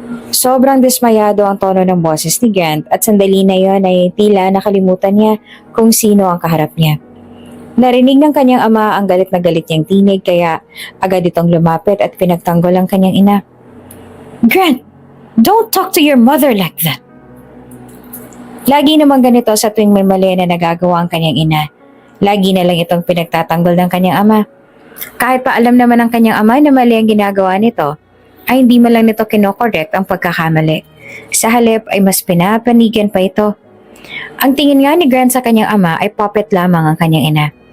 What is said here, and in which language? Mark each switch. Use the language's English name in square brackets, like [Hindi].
[Filipino] Sobrang dismayado ang tono ng boses ni Grant at sandali na yon ay tila nakalimutan niya kung sino ang kaharap niya. Narinig ng kanyang ama ang galit na galit niyang tinig kaya agad itong lumapit at pinagtanggol ang kanyang ina. [English] Grant! Don't talk to your mother like that. [Filipino] Lagi naman ganito sa tuwing may mali na nagagawa ang kanyang ina. Lagi na lang itong pinagtatanggol ng kanyang ama. Kahit pa alam naman ng kanyang ama na mali ang ginagawa nito, ay hindi man lang nito kinokorek ang pagkakamali. Sa halip ay mas pinapanigan pa ito. Ang tingin nga ni Grant sa kanyang ama ay puppet lamang ang kanyang ina.